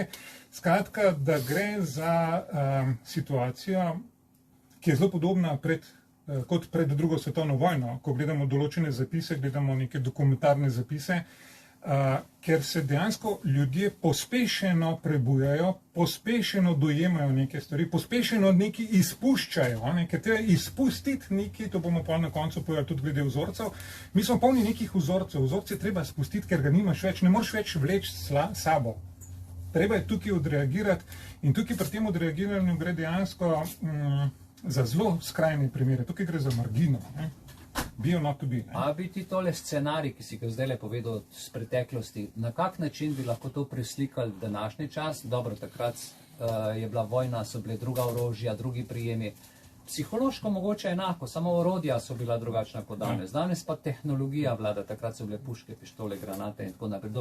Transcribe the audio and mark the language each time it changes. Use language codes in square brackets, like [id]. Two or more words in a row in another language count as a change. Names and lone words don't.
[sl] Skratka, da gre za situacijo, ki je zelo podobna kot pred drugo svetovno vojno, ko gledamo določene zapise, gledamo neke dokumentarne zapise, ker se dejansko ljudje pospešeno prebujajo, pospešeno dojemajo neke stvari, pospešeno nekaj izpuščajo, ker treba izpustiti nekaj, to bomo pa na koncu povedali tudi glede vzorcev. Mi smo polni nekih vzorcev, vzorce treba spustiti, ker ga nimaš več, ne moreš več vleči sabo. Treba je tukaj odreagirati in tukaj pri tem odreagiranju gre dejansko za zelo skrajne primere, tukaj gre za margino. [en] Be or not to be. [sl] A bi ti tole scenarij, ki si ga zdaj le povedal z preteklosti, na kak način bi lahko to preslikali v današnji čas? Dobro, takrat je bila vojna, so bile druga orožja, drugi prijemi. Psihološko mogoče enako, samo orodja so bila drugačna kot danes. Danes pa tehnologija vlada, takrat so bile puške, pištole, granate in tako naprej.